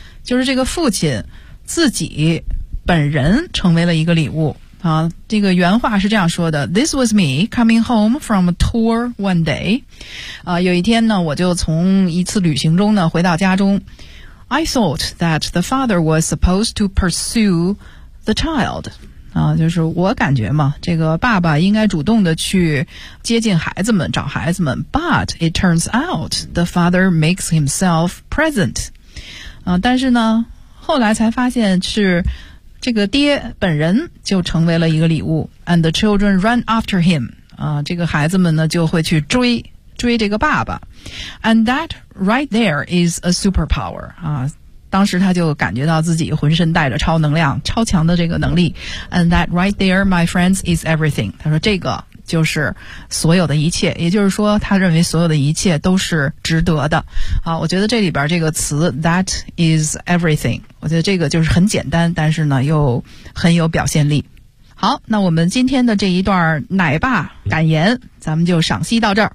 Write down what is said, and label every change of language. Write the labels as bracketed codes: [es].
[zh] 就是这个父亲自己本人成为了一个礼物。啊，这个原话是这样说的 [en] ：This was me coming home from a tour one day。 [zh] 啊，有一天呢，我就从一次旅行中呢回到家中。 [en] I thought that the father was supposed to pursue the child。 [zh] 啊，就是我感觉嘛，这个爸爸应该主动的去接近孩子们，找孩子们。 [en] But it turns out the father makes himself present。 [zh] 啊，但是呢，后来才发现是。这个爹本人就成为了一个礼物 ， [en] and the children run after him [zh] 这个孩子们呢就会去追追这个爸爸。 [en] And that right there is a superpower. [zh] 啊，当时他就感觉到自己浑身带着超能量，超强的这个能力。 [en] And that right there, my friends, is everything. [zh] 他说这个就是所有的一切，也就是说他认为所有的一切都是值得的。啊，我觉得这里边这个词 [en] that is everything， [zh] 我觉得这个就是很简单，但是呢又很有表现力。好，那我们今天的这一段奶爸感言，咱们就赏析到这儿。